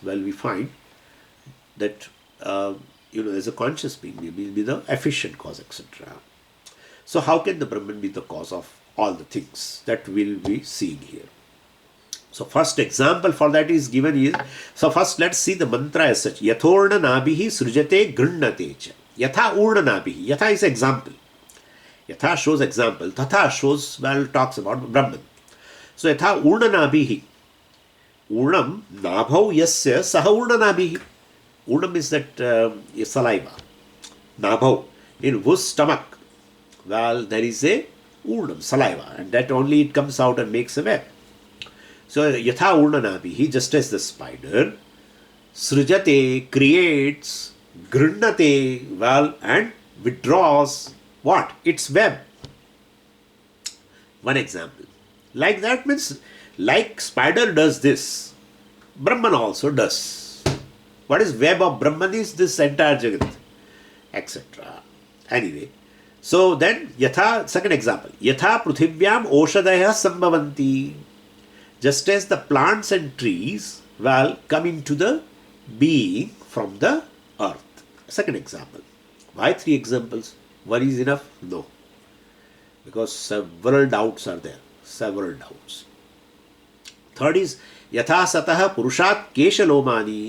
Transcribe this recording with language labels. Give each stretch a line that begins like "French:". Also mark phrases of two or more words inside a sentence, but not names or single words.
English: Well, we find that, as a conscious being, we will be the efficient cause, etc. So, how can the Brahman be the cause of all the things that we'll be seeing here? So, first example for that is given here. So, first let's see the mantra as such.
Sanskrit: Yathorna nabhihi srujate grannate cha. Yatha urna nabhihi.
English: Yatha is example. Yatha shows example. Tatha shows, well, talks about Brahman. So,
Sanskrit: yatha urna nabhihi. Urnam nabhav yasya saha urna nabhihi.
English: Urnam is that saliva. Nabhav. In whose stomach, well, there is a urnam, saliva, and that only it comes out and makes a web. So,
Sanskrit: yatha urnanabihi,
English: just as the spider, srujate, creates, grannate, well, and withdraws what? Its web. One example. Like that means, like spider does this, Brahman also does. What is web of Brahman is this entire Jagat, etc. Anyway, so then, yatha, second example,
Sanskrit: yatha pruthivyam oshadaya sambhavanti.
English: Just as the plants and trees, well, come into the being from the earth. Second example. Why 3 examples? One is enough? No. Because several doubts are there.
Sanskrit: Several doubts.
English: Third is
Sanskrit: Yatha Satah Purushat Keshalomani.